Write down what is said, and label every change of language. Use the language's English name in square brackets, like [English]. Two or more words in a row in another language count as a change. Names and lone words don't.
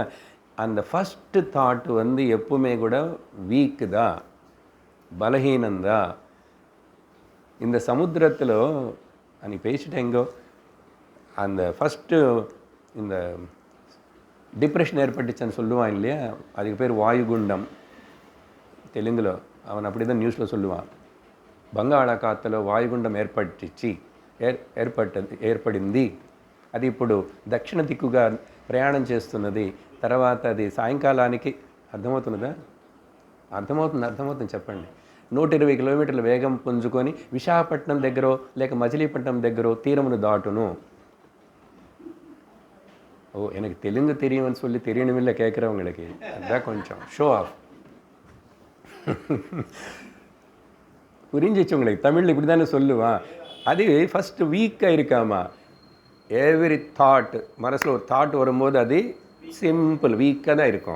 [Tamil] அந்த [English] first thought [Tamil] எப்பவுமே கூட வீக்கு தான், பலஹீனந்தான். இந்த சமுத்திரத்தில் அன்றைக்கி பேசிட்டேங்கோ, அந்த ஃபஸ்ட்டு இந்த டிப்ரெஷன் ஏற்பட்டுச்சுன்னு சொல்லுவான் இல்லையா? அதுக்கு பேர் வாயுகுண்டம் தெலுங்கில். அவன் அப்படி தான் நியூஸில் சொல்லுவான். [Telugu] బంగాళాఖాతంలో వాయుగుండం ఏర్పడింది. అది ఇప్పుడు దక్షిణ దిక్కుగా ప్రయాణం చేస్తున్నది. తర్వాత అది సాయంకాలానికి అర్థమవుతున్నదా? అర్థమవుతుంది చెప్పండి. 120 కిలోమీటర్ల వేగం పుంజుకొని విశాఖపట్నం దగ్గర లేక మచిలీపట్నం దగ్గర తీరమును దాటును. [Tamil] ஓ, எனக்கு தெலுங்கு தெரியும்னு சொல்லி தெரியணுமில்லை கேட்குறவங்களுக்கு. அதுதான் கொஞ்சம் [English] show off. [Tamil] புரிஞ்சிச்சு உங்களுக்கு? தமிழில் இப்படி தானே சொல்லுவான். அது ஃபஸ்ட்டு வீக்காக இருக்காமா. [English] every thought [Tamil] மனசில் ஒரு தாட் வரும்போது அது சிம்பிள் வீக்காக தான் இருக்கும்.